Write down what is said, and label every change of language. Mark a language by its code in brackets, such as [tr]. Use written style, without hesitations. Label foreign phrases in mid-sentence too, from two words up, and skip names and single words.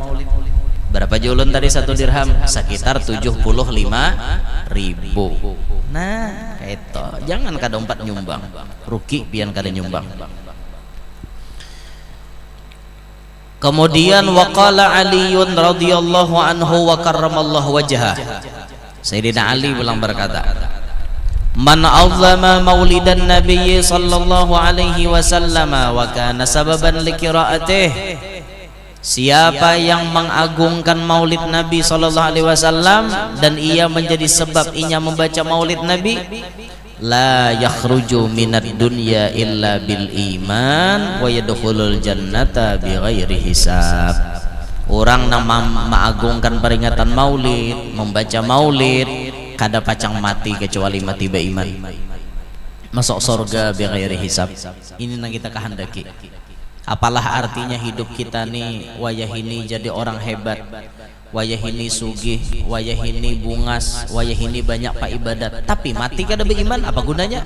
[bjn] Berapa julun tadi 1 dirham? [id] Sekitar 75.000. [bjn] Nah itu jangan kada 4 nyumbang, rugi pian kada nyumbang. [ar] كمودين وقال علي رضي الله عنه وكرم الله وجهه. Sayyidina Ali bilang berkata, من عظم مولد النبي صلى الله عليه وسلم وكان سببا لقراءته. [id] Siapa yang mengagungkan maulid Nabi [ar] صلى الله عليه وسلم [id] dan ia menjadi sebab inya membaca maulid Nabi, [ar] لا يخرج من الدنيا إلا بالإيمان ويدخل الجنة بغير حساب. [bjn] Orang yang mengagungkan peringatan maulid, membaca maulid, kada pacang mati kecuali mati beriman, masuk surga [ar] بغير حساب. [bjn] Ini yang kita kehendaki. Apalah artinya hidup kita nih wayah ini jadi orang hebat, wayah ini sugih, wayah ini bungas, wayah ini banyak pak ibadat, tapi mati kada beriman, apa gunanya?